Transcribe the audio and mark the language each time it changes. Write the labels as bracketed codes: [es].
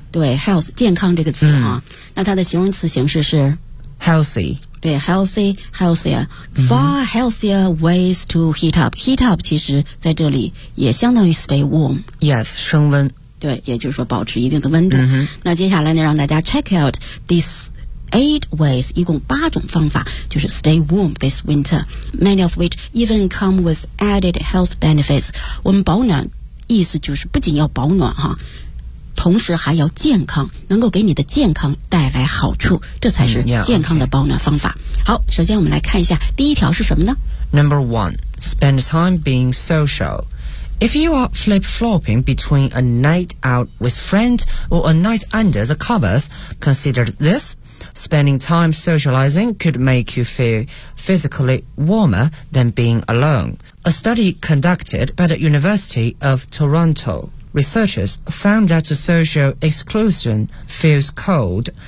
[zh] 对 ，health 健康这个词啊，那它的形容词形式是 [en] healthy。对 ，healthier far healthier ways to heat up。 [zh] heat up 其实在这里也相当于 stay warm。 Yes， 升温。对，也就是说保持一定的温度。那接下来呢，让大家 [en] check out this。 8 ways, [zh] 一共八种方法就是 [en] stay warm this winter, many of which even come with added health benefits. [zh] 我们保暖意思就是不仅要保暖哈，同时还要健康，能够给你的健康带来好处，这才是健康的保暖方法。好，首先我们来看一下第一条是什么呢？ [en] Number 1, spend time being social. If you are flip-flopping between a night out with friends or a night under the covers, consider this Spending time socializing could make you feel physically warmer than being alone. A study conducted by the University of Toronto, researchers found that social exclusion feels cold.